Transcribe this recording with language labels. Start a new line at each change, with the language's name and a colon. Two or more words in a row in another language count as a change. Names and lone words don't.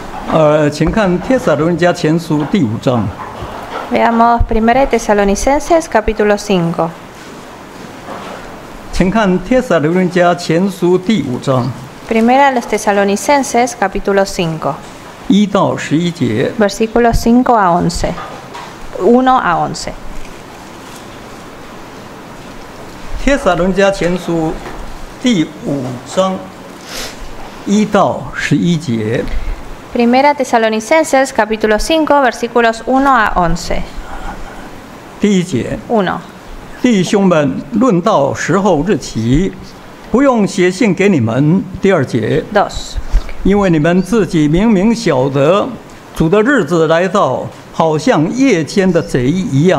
Chinese: 请看帖撒罗尼迦前书第5章。
Spanish: Veamos 1 de Tesalonicenses capítulo 5.
Chinese: 请看帖撒罗尼迦前书第5章
Spanish: 1 a los Tesalonicenses capítulo 5,
Chinese: 1 到11节。
Spanish: versículos 5 a 11. 1 a 11.
Chinese: 帖撒罗尼迦前书第5章1到11节。
Spanish: 1 Tesalonicenses capítulo 5, versículos 1 a 11.
Chinese: 第1节，
Spanish: 1.
Chinese: 弟兄们，论到时候日期，不用写信给你们。第2节，
Spanish: 2.
Chinese: 因为你们自己明明晓得，主的日子来到，好像夜间的贼一样。